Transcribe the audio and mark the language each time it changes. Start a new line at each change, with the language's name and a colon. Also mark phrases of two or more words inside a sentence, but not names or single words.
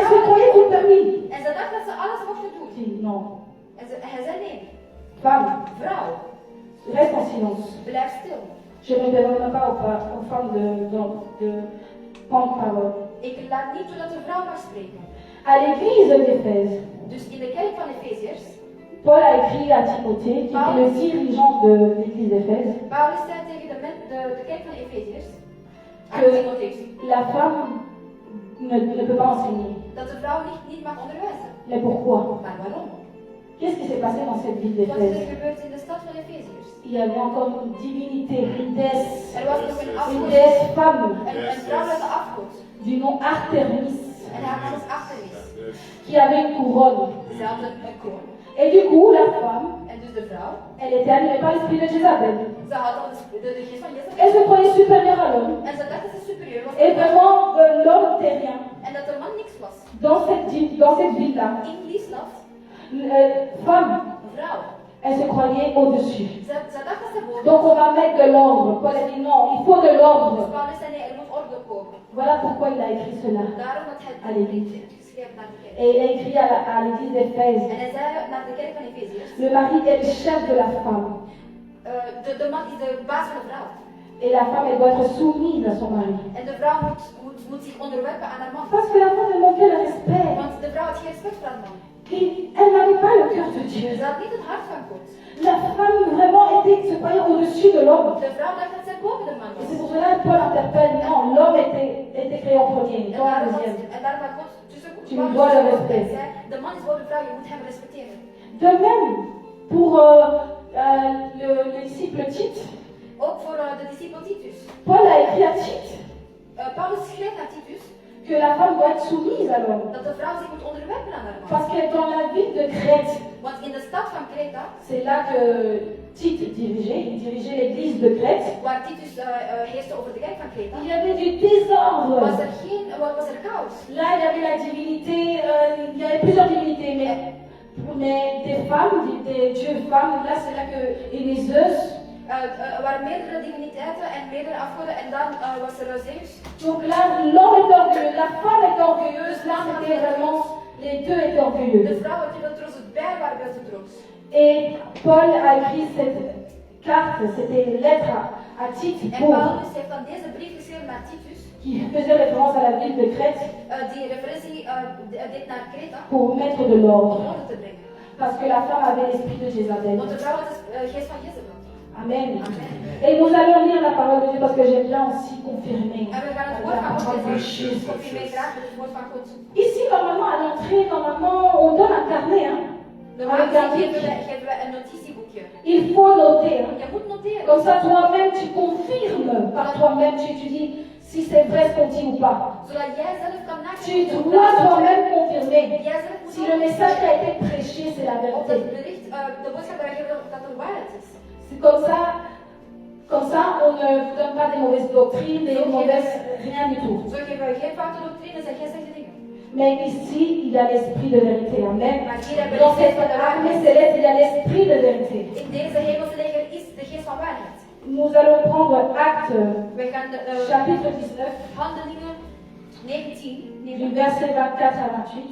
French: Elles se
Dutch: vrouwen,
French: croyaient tout permis.
Dutch: en ze dacht dat ze alles mochten doen.
French: Je dis non.
Dutch: En hij zei nee.
French: Femme,
Dutch: Vrouw,
French: reste en silence.
Dutch: blijf stil.
French: Je ne permets pas aux femmes de prendre parole.
Dutch: Ik laat niet toe dat de vrouw mag spreken.
French: À l'église d'Éphèse,
Dutch: Dus in de kerk van Efeziërs,
French: Paul a écrit à Timothée, qui était le dirigeant de l'église d'Éphèse,
Dutch: Paulus zei tegen de kerk van Efeziërs, aan
French: que
Dutch: Timotheus,
French: la femme ne peut pas enseigner.
Dutch: dat de vrouw niet mag onderwijzen.
French: Mais pourquoi?
Dutch: Maar waarom?
French: Qu'est-ce qui s'est passé dans cette ville
Dutch: Wat is er
French: d'Éphèse?
Dutch: gebeurd in de stad van Efeziërs?
French: Il y avait encore une divinité, une déesse,
Dutch: Er was nog een
French: une
Dutch: afgod,
French: déesse femme
Dutch: een vrouwelijke afgod.
French: du nom Artémis,
Dutch: En haar naam is Artemis.
French: qui avait une couronne.
Dutch: Ze had een kroon.
French: Et du coup, la femme,
Dutch: En dus de vrouw,
French: elle était animée par l'esprit de Jézabel.
Dutch: ze had dan de geest van
French: Elle
Dutch: Jezebel.
French: se croyait supérieure à l'homme.
Dutch: En ze dacht dat ze superieur was.
French: Et vraiment, l'homme n'était rien.
Dutch: En dat de man niks was.
French: Dans cette ville-là,
Dutch: In die stad,
French: femme,
Dutch: vrouw.
French: elle se croyait au-dessus.
Dutch: Ze dacht dat ze boven
French: Donc on va mettre de l'ordre. Paul a dit non, il faut de
Dutch: Dus
French: l'ordre.
Dutch: Paulus zei nee, er moet orde komen.
French: Voilà pourquoi il a écrit cela.
Dutch: Daarom dat hij Allee. het geschreven naar de kerk.
French: Et il a écrit à l'église d'Éphèse.
Dutch: En hij zei naar de kerk van Efeziërs,
French: Le mari est le chef de la femme.
Dutch: de man is de baas van de vrouw.
French: Et la femme, elle doit être soumise à son mari.
Dutch: En de vrouw moet zich onderwerpen aan haar man.
French: Parce que la femme, elle manquait le respect.
Dutch: Want de vrouw had geen respect voor haar man.
French: Elle n'avait pas le cœur de Dieu.
Dutch: Ze had niet het hart van God.
French: La femme vraiment se croyait au-dessus de l'homme.
Dutch: De vrouw dacht dat zij boven de man
French: Et
Dutch: was.
French: c'est pour cela que Paul interpelle, non, l'homme était créé en premier,
Dutch: En
French: toi en
Dutch: daarom
French: deuxième.
Dutch: had God tussen
French: Tu lui dois le respect.
Dutch: Hij zei, de man is boven de vrouw, je moet hem respecteren.
French: De même, pour le disciple Tite,
Dutch: Ook voor de discipel Titus.
French: Paul a écrit à Tite
Dutch: Paulus schreef naar Titus
French: que la femme doit être soumise à l'homme.
Dutch: dat de vrouw zich moet onderwerpen aan haar man.
French: Parce que dans la ville de Crète,
Dutch: Want in de stad van Kreta,
French: c'est là que Tite dirigeait, il dirigeait l'église de Crète,
Dutch: waar Titus heerste over de kerk van Kreta,
French: il y avait du désordre.
Dutch: was er chaos.
French: Là, il y avait la divinité, il y avait plusieurs divinités, mais Mais des femmes, des dieux femmes, là c'est là que et les Zeus.
Dutch: Er waren meerdere diviniteiten en meerdere afgoden en dan was er Zeus.
French: Donc là, l'homme est orgueilleux, la femme est orgueilleuse, là c'était vraiment, les deux étaient orgueilleux.
Dutch: De vrouw had heel trots, beide waren heel trots.
French: Et Paul a écrit cette carte, c'était une lettre à Tite
Dutch: En
French: pour,
Dutch: Paulus heeft dan deze brief geschreven naar Titus,
French: qui faisait référence à la ville de Crète,
Dutch: die referentie deed naar Kreta,
French: pour mettre de
Dutch: om
French: l'ordre.
Dutch: orde te brengen.
French: Parce que la femme avait l'esprit de Jézabel.
Dutch: Want de vrouw had de geest van Jezebel.
French: Amen.
Dutch: Amen.
French: Et nous allons lire la parole de Dieu parce que j'aime bien aussi confirmer
Dutch: En we gaan het woord
French: la
Dutch: van
French: parole de
Dutch: God
French: Jésus.
Dutch: lezen. Confirmeer graag met het woord van God.
French: Ici, normalement, à l'entrée, normalement, on donne un carnet. Hein.
Dutch: Normaal
French: Avec un
Dutch: gezien
French: bic.
Dutch: geven we een notitieboekje.
French: Il faut noter. Hein.
Dutch: Je moet noteren.
French: Comme ça, toi-même, tu confirmes par toi-même. Tu dis si c'est vrai ce qu'on dit ou pas.
Dutch: Zodat jij zelf kan
French: Tu
Dutch: nakijken.
French: dois toi-même confirmer.
Dutch: Jij zelf moet
French: Si le message qui a été prêché, c'est la
Dutch: Of dat
French: vérité.
Dutch: het bericht, de boodschap dat we geven, dat de waarheid is.
French: C'est comme ça, on ne vous donne pas des mauvaises doctrines, des mauvaises, rien du tout.
Dutch: Zo geven we geen foute doctrines en geen slechte dingen.
French: Mais ici, il y a l'esprit de vérité. Amen.
Dutch: Maar hier hebben we
French: Dans
Dutch: de geest
French: cette
Dutch: van de
French: armée
Dutch: waarheid.
French: céleste, il y a l'esprit de vérité.
Dutch: In deze hemelse leger is de geest van waarheid.
French: Nous allons prendre acte,
Dutch: We gaan de
French: chapitre 19,
Dutch: Handelingen 19
French: du
Dutch: nemen,
French: verset 24 à 28.